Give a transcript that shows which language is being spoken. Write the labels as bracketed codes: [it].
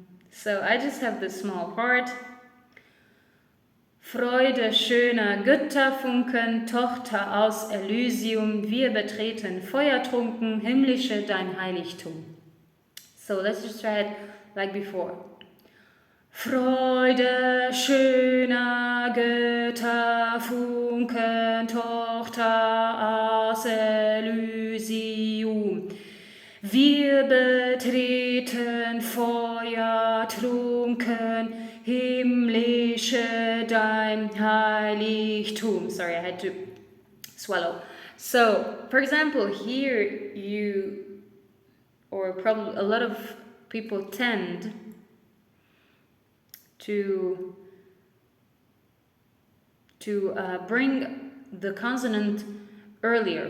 [en] So I just have this small part. [de] Freude schöner Götterfunken, Tochter aus Elysium, wir betreten feuertrunken, himmlische dein Heiligtum. [en] So let's just try it like before. [de] Freude schöner Götterfunken, Tochter aus Elysium, wir betreten feuertrunken, himmlische dein Heiligtum. [en] Sorry, I had to swallow. So, for example, here you, or probably a lot of people tend to bring the consonant earlier.